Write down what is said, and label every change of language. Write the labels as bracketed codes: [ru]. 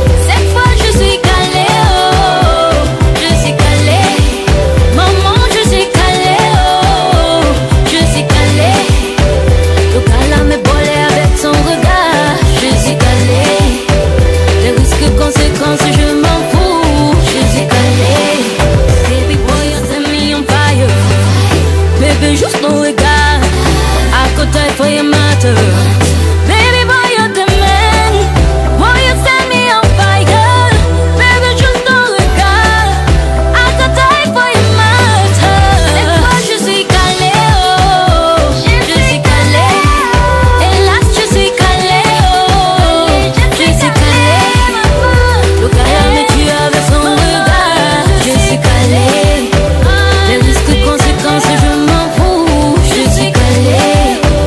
[fr] Cette fois je suis calée, oh, je suis calée. Maman je suis calée, oh, je suis calée. Le gars me bolé avec son regard. Je suis calée. Les risques, conséquences, je m'en fous. Je suis calée. [en] Baby boy, you set me on fire. Baby, [fr] juste ton regard. [en] I could die for your matter. Baby boy, you're the man. Boy, you set me on fire. Baby, [fr] juste ton regard. [en] I could die for your matter. [fr] Cette fois je suis calée, oh, je suis calée. Hélas je suis calée, oh, je suis calée. Le gars me tue avec son regard. Je suis calée. Les risques, conséquences, je m'en fous. Je suis calée.